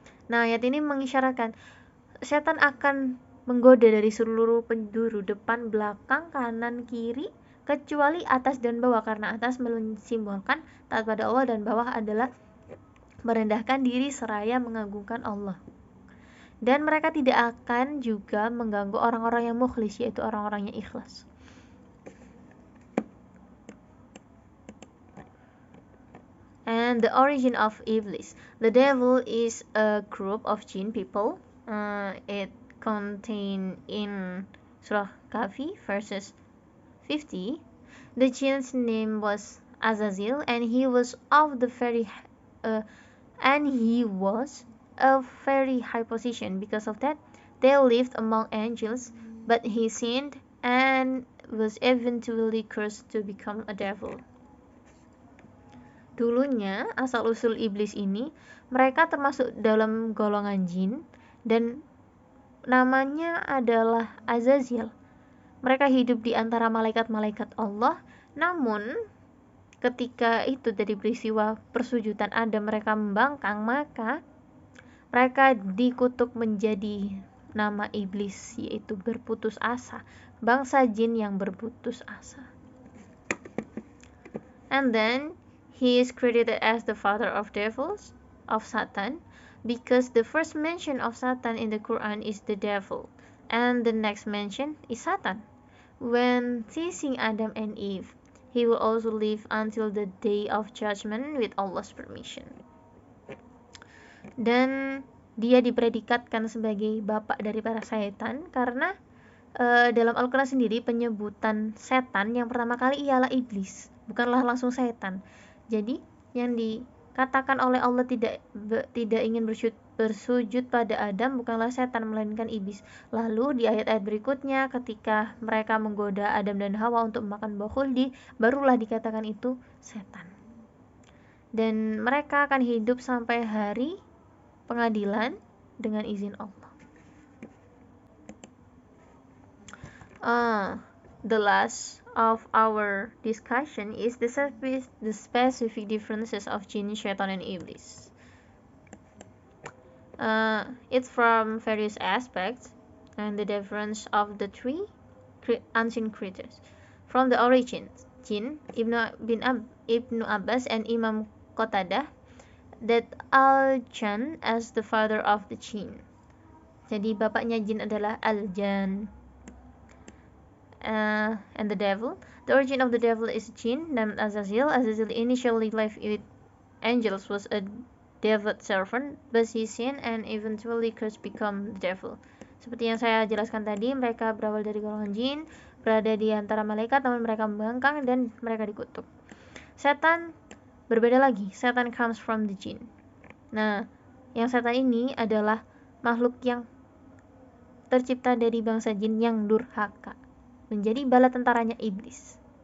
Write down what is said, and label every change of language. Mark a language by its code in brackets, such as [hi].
[id] Nah, ayat ini mengisyaratkan setan akan menggoda dari seluruh penjuru, depan, belakang, kanan, kiri, kecuali atas dan bawah, karena atas mensimbolkan taat pada Allah dan bawah adalah merendahkan diri seraya mengagungkan Allah. Dan mereka tidak akan juga mengganggu orang-orang yang mukhlis, yaitu orang-orang yang ikhlas. [en] And the origin of Iblis. The devil is a group of jinn people. It contained in Surah Kahfi verses 50. The jinn's name was Azazel, and he was of a very high position. Because of that, they lived among angels, but he sinned and was eventually cursed to become a devil. [id] Dulunya, asal-usul iblis ini, mereka termasuk dalam golongan jin dan namanya adalah Azazel. Mereka hidup di antara malaikat-malaikat Allah, namun ketika itu dari peristiwa persujudan Adam mereka membangkang, maka mereka dikutuk menjadi nama iblis, yaitu berputus asa, bangsa jin yang berputus asa. [en] And then he is credited as the father of devils, of Satan, because the first mention of Satan in the Quran is the devil, and the next mention is Satan. When teasing Adam and Eve, he will also live until the day of judgment with Allah's permission. [id] Dan dia dipredikatkan sebagai bapak dari para setan karena dalam Al-Quran sendiri penyebutan setan yang pertama kali ialah iblis, bukanlah langsung setan. Jadi yang dikatakan oleh Allah tidak ingin bersujud pada Adam bukanlah setan melainkan iblis. Lalu di ayat-ayat berikutnya ketika mereka menggoda Adam dan Hawa untuk makan buah khuldi, barulah dikatakan itu setan. Dan mereka akan hidup sampai hari pengadilan dengan izin Allah. [en] The last of our discussion is the specific differences of jinn, shaitan, and iblis. It's from various aspects and the difference of the three unseen creatures. From the origins, jinn, Ibn Abbas and Imam Qatadah that Al-Jan as the father of the jinn. [id] Jadi bapaknya jin adalah Al-Jan. [en] And the devil. The origin of the devil is a jinn named Azazel. Azazel initially lived with angels, was a devout servant, but he sinned and eventually cursed become the devil. [id] Seperti yang saya jelaskan tadi, mereka berawal dari golongan jin, berada di antara malaikat, namun mereka membangkang dan mereka dikutuk. Setan berbeda lagi. [en] Setan comes from the jinn. [id] Nah, yang setan ini adalah makhluk yang tercipta dari bangsa jin yang durhaka, menjadi bala tentaranya iblis.